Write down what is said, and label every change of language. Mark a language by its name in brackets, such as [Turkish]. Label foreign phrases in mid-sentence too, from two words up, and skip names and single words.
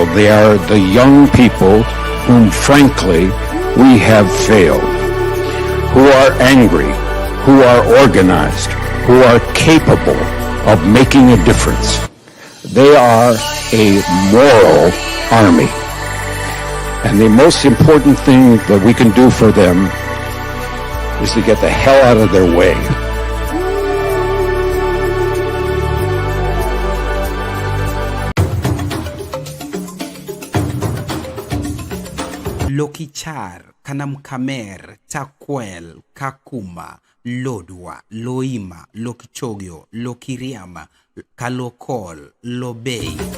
[English] They are the young people whom, frankly, we have failed, who are angry, who are organized, who are capable of making a difference. They are a moral army. And the most important thing that we can do for them is to get the hell out of their way. Lokichar, Kanamkamer, Takwel, Kakuma, Lodwa, Loima, Lokichogyo, Lokiriama, Kalokol, Lobei.